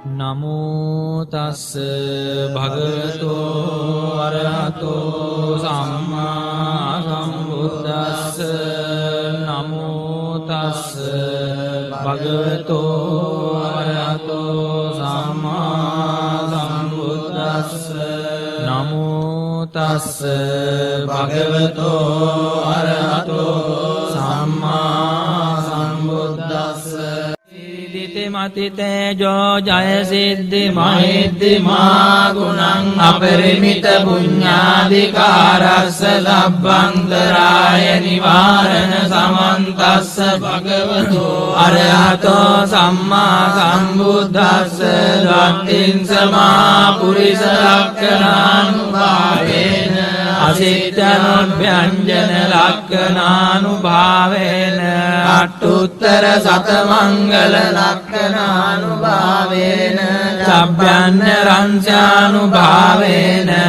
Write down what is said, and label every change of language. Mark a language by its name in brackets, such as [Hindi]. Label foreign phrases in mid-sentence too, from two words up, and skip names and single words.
[Pali] නමෝ තස්ස භගවතු අරහතෝ සම්මා සම්බුද්දස්ස නමෝ තස්ස භගවතු අරහතෝ සම්මා සම්බුද්දස්ස නමෝ තස්ස භගවතු අරහතෝ සම්මා සම්බුද්දස්ස මති තේජෝ ජය සිද්ධි මහිද්දිමා ගුණං අපරිමිත පුඤ්ඤාධිකාරස්ස ලබ්බන්තරාය නිවාරණ සමන්තස්ස භගවතු අරහතෝ සම්මා සම්බුද්දස්ස දත්තිං සමා පුරිස ලක්ඛණානුභාවේන අසිට්ඨනොභ්‍යංජන ලක්ඛණානුභාවේන අට්ඨුත්තර සතමංගල ලක්ඛණානුභාවේන සබ්බයන්න රංසානුභාවේන